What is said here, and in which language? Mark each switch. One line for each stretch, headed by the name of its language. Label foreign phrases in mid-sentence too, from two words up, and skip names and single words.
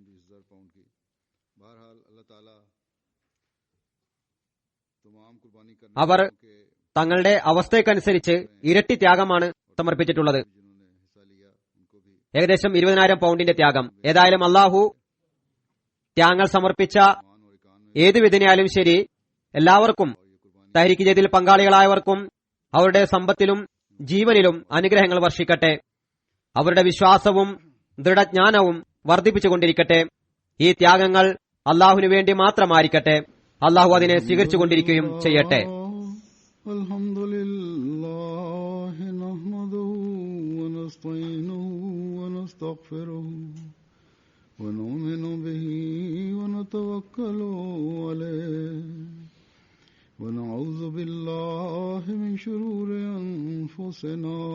Urdu: 10,000 پاؤنڈ کی. بہرحال اللہ تعالیٰ تمام قربانی کرنے
Malayalam: അവർ
Urdu: والوں کے
Malayalam: തങ്ങളുടെ അവസ്ഥയ്ക്കനുസരിച്ച് ഇരട്ടി ത്യാഗമാണ് സമർപ്പിച്ചിട്ടുള്ളത്.
Urdu: جنہوں نے حصہ لیا ان کو بھی
Malayalam: ഏകദേശം 20,000 പൗണ്ടിന്റെ ത്യാഗം. ഏതായാലും അള്ളാഹു ത്യാഗങ്ങൾ സമർപ്പിച്ച
Urdu: ایمان اور ایقان میں
Malayalam: ഏതു വിധനയാലും ശരി എല്ലാവർക്കും
Urdu: اور یہ قربانی
Malayalam: തഹ്രീക്ക് ജദീദിൽ പങ്കാളികളായവർക്കും അവരുടെ സമ്പത്തിലും ജീവനിലും അനുഗ്രഹങ്ങൾ വർഷിക്കട്ടെ. അവരുടെ വിശ്വാസവും ദൃഢജ്ഞാനവും വർദ്ധിപ്പിച്ചുകൊണ്ടിരിക്കട്ടെ. ഈ ത്യാഗങ്ങൾ അള്ളാഹുവിനു വേണ്ടി മാത്രമായിരിക്കട്ടെ. അള്ളാഹു അതിനെ സ്വീകരിച്ചുകൊണ്ടിരിക്കുകയും ചെയ്യട്ടെ.
Arabic: الحمد لله نحمده ونستعينه ونستغفره ونؤمن به ونتوكل عليه ونعوذ بالله من شرور أنفسنا